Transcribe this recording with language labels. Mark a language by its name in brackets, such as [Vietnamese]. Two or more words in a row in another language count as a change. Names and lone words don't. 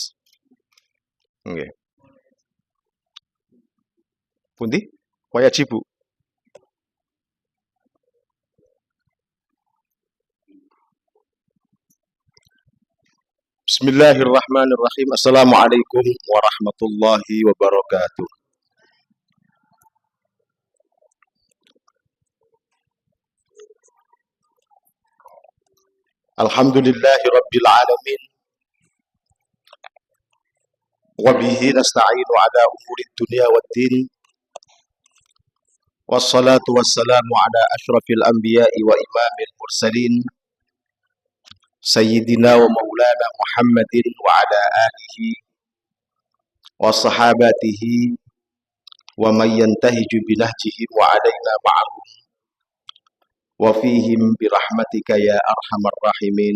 [Javanese] Nggih. Pundi? [Arabic] ويجب. بسم الله الرحمن الرحيم. السلام عليكم ورحمة الله وبركاته. الحمد لله رب العالمين. وبه نستعين على أمور الدنيا والدين. والصلاة والسلام على أشرف الأنبياء وإمام المرسلين. سيدنا ومولانا محمد وعلى آله وصحابته ومن ينتهج بنهجهم وعلينا معهم وفيهم برحمتك يا أرحم الراحمين.